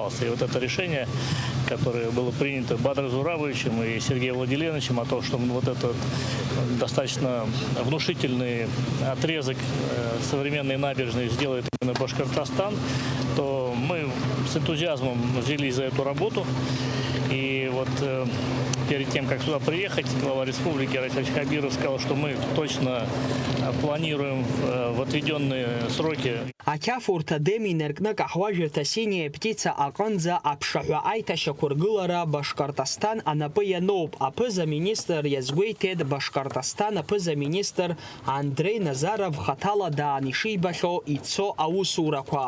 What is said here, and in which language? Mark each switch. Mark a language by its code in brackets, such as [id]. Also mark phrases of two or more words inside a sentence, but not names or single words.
[ru] И вот это решение, которое было принято Бадром Зурабовичем и Сергеем Владимировичем, о том, что вот этот достаточно внушительный отрезок современной набережной сделает именно Башкортостан, то мы с энтузиазмом взялись за эту работу. И вот перед тем, как сюда приехать, глава республики Рахиль Хабиров сказал, что мы точно планируем в отведенные сроки. [ab] Ақьаф адем инаркны каҳуажәырҭа синиа птица аҟынӡа аԥшаҳәа аиҭашьақәыргылара Башкортостан анапы иануп. Аԥыза-министр иазгәеиҭеит Башкортостан аԥыза-министр Андрей Назаров хаҭала даан ишибахьоу ицо аусурақәа.